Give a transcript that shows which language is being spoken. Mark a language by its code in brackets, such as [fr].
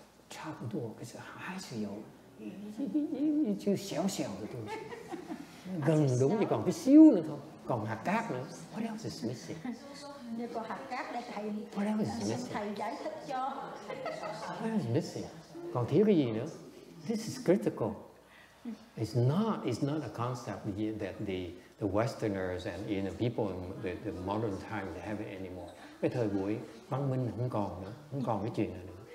[zh] 差不多，可是还是有一chút小小的东西， [vi] gần đúng thì còn cái xíu nữa thôi, còn hạt cát nữa. [en] What else is missing? [vi] Như còn hạt cát để thầy giải thích cho. [en] What else is missing? [vi] Còn thiếu cái gì nữa? [en] This is critical. It's not a concept that the Westerners and the people in the modern time they have it anymore. [vi] Cái thời buổi văn minh không còn nữa, không còn cái chuyện này nữa.